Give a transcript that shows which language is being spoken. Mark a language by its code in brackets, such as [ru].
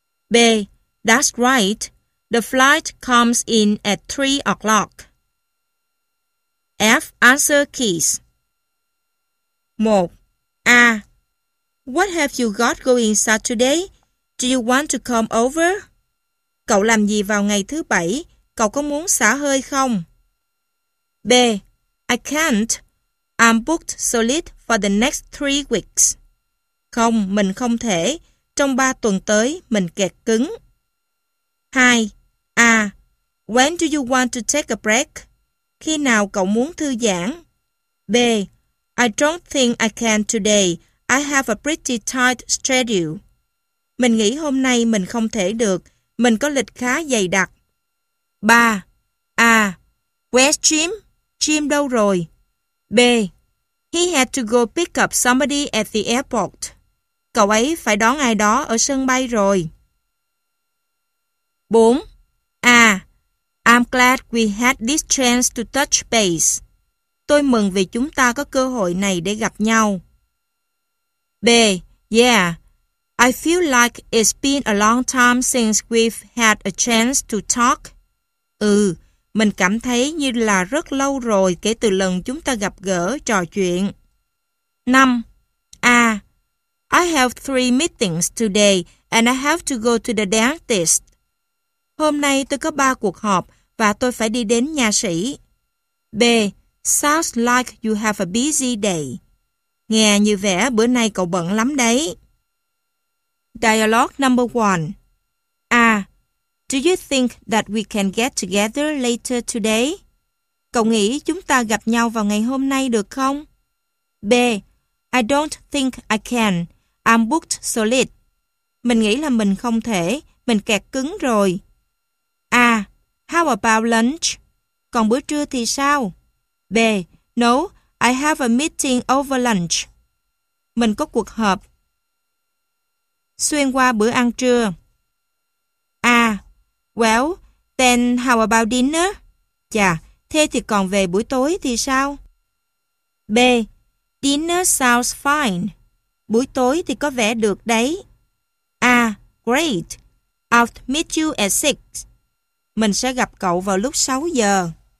[en] B. That's right. The flight comes in at 3 o'clock. F. Answer keys. 1. A. What have you got going Saturday? Do you want to come over? [vi] Cậu làm gì vào ngày thứ bảy? Cậu có muốn xả hơi không? [en] B. I can't. I'm booked solid for the next 3 weeks. [vi] Không, mình không thể. Trong 3 tuần tới, mình kẹt cứng. 2. A. [en] When do you want to take a break? [vi] Khi nào cậu muốn thư giãn? [en] B. I don't think I can today. I have a pretty tight schedule. [vi] Mình nghĩ hôm nay mình không thể được. Mình có lịch khá dày đặc. 3. [en] A. Where's Jim? [vi] Jim đâu rồi? B. [en] He had to go pick up somebody at the airport. [vi] Cậu ấy phải đón ai đó ở sân bay rồi. 4. A. [en] I'm glad we had this chance to touch base. [vi] Tôi mừng vì chúng ta có cơ hội này để gặp nhau. [en] B. Yeah. I feel like it's been a long time since we've had a chance to talk. [vi] Ừ, mình cảm thấy như là rất lâu rồi kể từ lần chúng ta gặp gỡ trò chuyện. 5. A. [en] I have 3 meetings today and I have to go to the dentist. [vi] Hôm nay tôi có 3 cuộc họp và tôi phải đi đến nha sĩ. B. [en] Sounds like you have a busy day. [vi] Nghe như vẻ bữa nay cậu bận lắm đấy. [en] Dialogue number 1. A. Do you think that we can get together later today? [vi] Cậu nghĩ chúng ta gặp nhau vào ngày hôm nay được không? [en] B. I don't think I can. I'm booked solid. [vi] Mình nghĩ là mình không thể. Mình kẹt cứng rồi. [en] A. How about lunch? [vi] Còn bữa trưa thì sao? B. [en] No, I have a meeting over lunch. [vi] Mình có cuộc họp. Xuyên qua bữa ăn trưa. A. [en] Well, then how about dinner? [vi] Chà, thế thì còn về buổi tối thì sao? [en] B. Dinner sounds fine. [vi] Buổi tối thì có vẻ được đấy. [en] A. Great. I'll meet you at 6. [vi] Mình sẽ gặp cậu vào lúc 6 giờ.